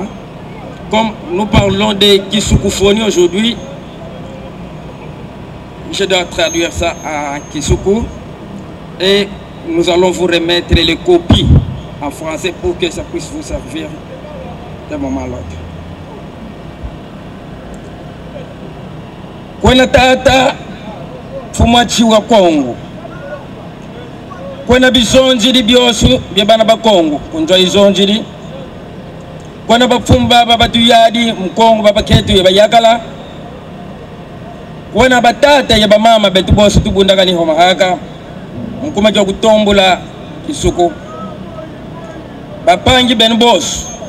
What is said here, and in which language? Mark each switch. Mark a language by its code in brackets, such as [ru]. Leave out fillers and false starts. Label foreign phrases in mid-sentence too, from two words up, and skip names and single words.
[fr] Comme nous parlons de Kisukufoni aujourd'hui, je dois traduire ça en Kisuku et nous allons vous remettre les copies en français pour que ça puisse vous servir d'un moment à l'autre. [sub] Kwena tata fumachi wa Kongo, kwena bizonjiri byosu byabana ba Kongo kunjwa izonjiri, kwena bafumba babatuyadi mkongo babaketu yabayakala, kwena batata yaba mama betu bosu tubundaka ni homahaka mkuma kya kutombula Kisuku bapangi ben bosu